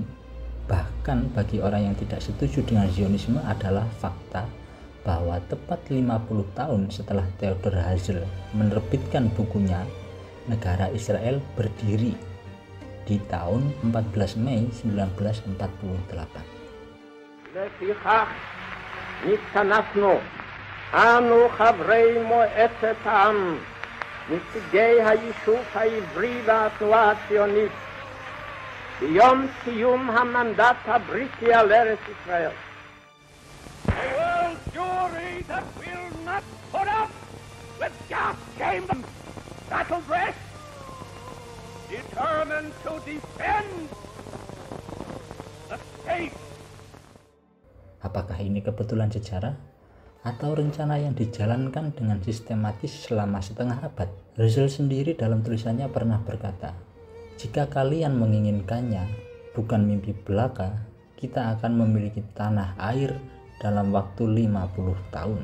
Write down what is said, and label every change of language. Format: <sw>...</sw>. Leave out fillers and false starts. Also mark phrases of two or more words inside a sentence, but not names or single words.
<id>bahkan bagi orang yang tidak setuju dengan Zionisme, adalah fakta bahwa tepat 50 tahun setelah Theodor Herzl menerbitkan bukunya Negara Israel Berdiri di tahun 14 Mei 1948.</id> <he>לפיכך נתכנסנו אנו חברי מועצת העם, נציגי היישוב העברי והתנועה הציונית, ביום סיום המנדט הבריטי על ארץ ישראל.</he> <en>A world jury that will not put up with gas chamber battle dress, determined to defend the state.</en> <id>Apakah ini kebetulan sejarah atau rencana yang dijalankan dengan sistematis selama setengah abad? Herzl sendiri dalam tulisannya pernah berkata, "Jika kalian menginginkannya, bukan mimpi belaka, kita akan memiliki tanah air dalam waktu 50 tahun."</id>